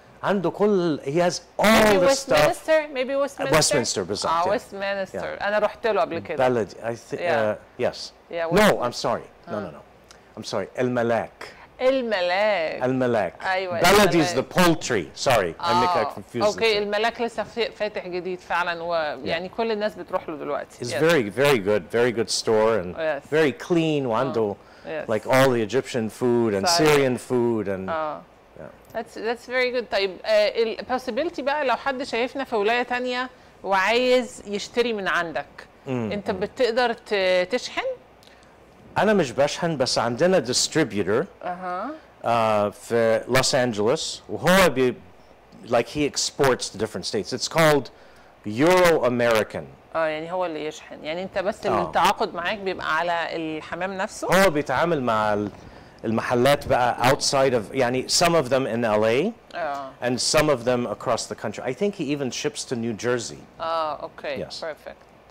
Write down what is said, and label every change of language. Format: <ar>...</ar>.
<ar>عنده كل</ar> <en>he has all the stuff. Maybe Westminster</en> <ar>بالظبط. Westminster. انا رحت له قبل كده.</ar> <en>بلدي I think yes. Yeah, no, I'm sorry. No. I'm sorry. الملاك.</en> <ar>الملاك. ايوه.</ar> <en>بلدي is the poultry. Sorry. I confused.</en> <ar>اوكي الملاك لسه فاتح جديد فعلا ويعني كل الناس بتروح له دلوقتي.</ar> <en>It's very good store and very clean. وعنده like all the Egyptian food and Syrian food and That's very good.</en> <ar>طيب البوسيبيلتي بقى لو حد شايفنا في ولاية تانية وعايز يشتري من عندك انت بتقدر تشحن؟ أنا مش بشحن بس عندنا distributor في لوس أنجلوس وهو</ar> <en>like he exports to different states. It's called Euro American.</en> <ar>يعني هو اللي يشحن يعني انت بس التعاقد معاك بيبقى على الحمام نفسه؟ هو بيتعامل مع المحلات بقى</ar> <en>outside of يعني some of them in LA and some of them across the country. I think he even ships to New Jersey. Okay perfect.</en>